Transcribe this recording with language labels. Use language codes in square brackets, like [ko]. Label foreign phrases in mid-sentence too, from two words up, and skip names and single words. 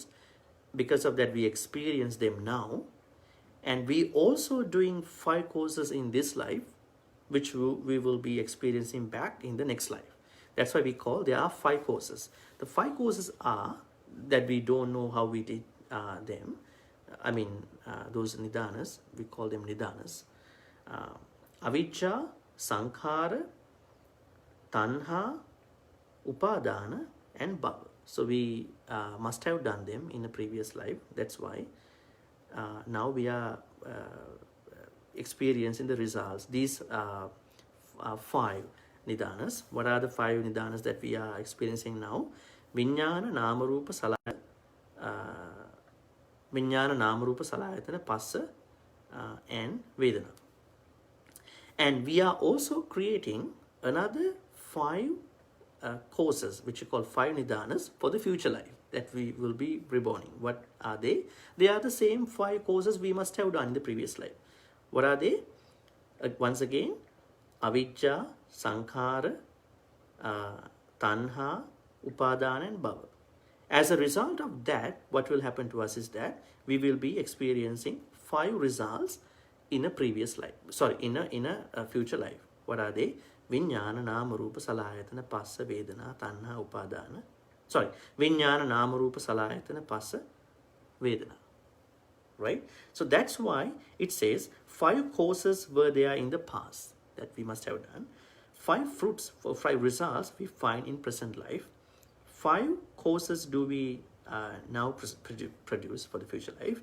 [en] Because of that, we experience them now. And we also doing 5 causes in this life, which we will be experiencing back in the next life. That's why we call there are 5 causes. The 5 causes are that we don't know how we did them. I mean, those nidanas, we call them nidanas. [pi] Avijja, sankhara, tanha, upadana, and bhava. [en] So we must have done them in a previous life. That's why now we are experiencing the results. These are 5 nidanas. What are the 5 nidanas that we are experiencing now? [pi] Viññāna, nama, rupa, salayatana, passa, and vedana. [en] And we are also creating another 5 causes, which we call 5 nidanas for the future life that we will be reborning. What are they? They are the same 5 causes we must have done in the previous life. What are they? Once again, [pi] avijja, sankhara, tanha, upadana, and bhava. [en] As a result of that, what will happen to us is that we will be experiencing 5 results in a previous life. Sorry, in a future life. What are they? [pi] Viññāna, nama, rupa, salayatana, passa, vedana, tanha, upadana. Sorry, viññāna, nama, rupa, salayatana, passa, vedana. [en] Right? So that's why it says 5 causes were there in the past that we must have done. 5 fruits for 5 results we find in present life. 5 causes do we now produce for the future life.